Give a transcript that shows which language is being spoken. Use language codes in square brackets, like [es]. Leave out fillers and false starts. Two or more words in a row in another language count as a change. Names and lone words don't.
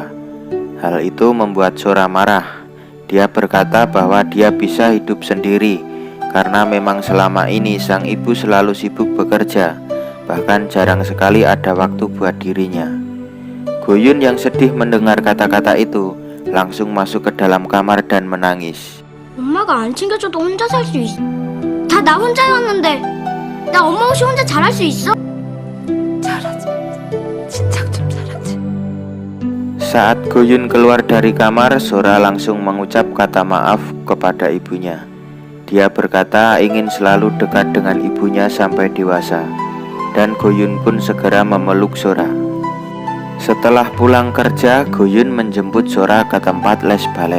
[id] Hal itu membuat Sora marah. Dia berkata bahwa dia bisa hidup sendiri karena memang selama ini sang ibu selalu sibuk bekerja, bahkan jarang sekali ada waktu buat dirinya. Go-yun yang sedih mendengar kata-kata itu langsung masuk ke dalam kamar dan menangis. [ko] 엄마가 안 챙겨줘도 혼자 살 수 있어. 다 나 혼자였는데 나 엄마 없이 혼자 잘할 수 있어? 잘하지. 진작 좀 잘하지. [id] Saat Go-yun keluar dari kamar, Sora langsung mengucap kata maaf kepada ibunya. Dia berkata ingin selalu dekat dengan ibunya sampai dewasa. Dan Go-yun pun segera memeluk Sora. Setelah pulang kerja, Go-yun menjemput Sora ke tempat les balet.